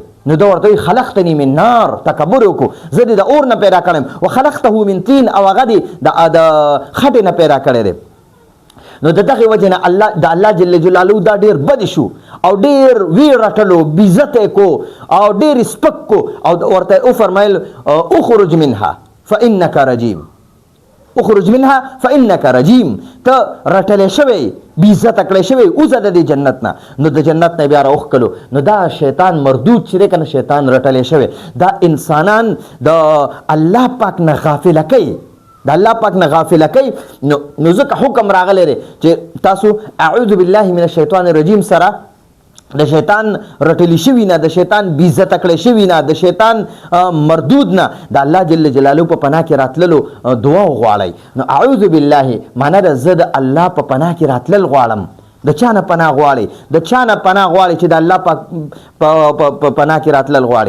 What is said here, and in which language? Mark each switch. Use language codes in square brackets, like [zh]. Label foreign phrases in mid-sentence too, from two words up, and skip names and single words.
[ps] نو دا ورته [ar] خلقتنی من نار، [ps] تکبر وکړو، زه دې د اور نه پیدا کړم. [ar] وخلقته من طین، [ps] او هغه دې د خټې نه پیدا کړی دی. نو د دغې وجې نه د الله [ar] جل جلاله [ps] دا ډېر بد شو او ډېر ویې رټلو، بېعزته یې کو او ډېر سپک کو، او ورته وفرمیل [ar] اخرج منها فانک رجیم، اخرج منها فانک رجیم، [ps] ته رټلی شوی، بېعزته کړی شوی، وځه د دې جنت نه. نو د جنت نه بیا راوښکلو. نو دا شیطان مردود چې دی که نه، شیطان رټلی شوی. دا انسانان د الله پاک نه غافله کوي، د الله پاک نه غافله کوي. نو ځکه حکم راغلی دی چې تاسو [ar] اعوذ بالله من الشیطان الرجیم [ps] سره د شیطان رټلی شوي نه، د شیطان بېعزته کړی شوي نه، د شیطان مردود نه د الله [ar] جل جلاله [ps] په پناه کې راتللو دعا وغواړئ. نو [ar] اعوذ بالله [ps] معنی ده زه د الله په پناه کې راتلل غواړم. د چا نه پناه غواړي؟ د چا نه پناه غواړي چې د الله په پناه کې راتلل غواړي؟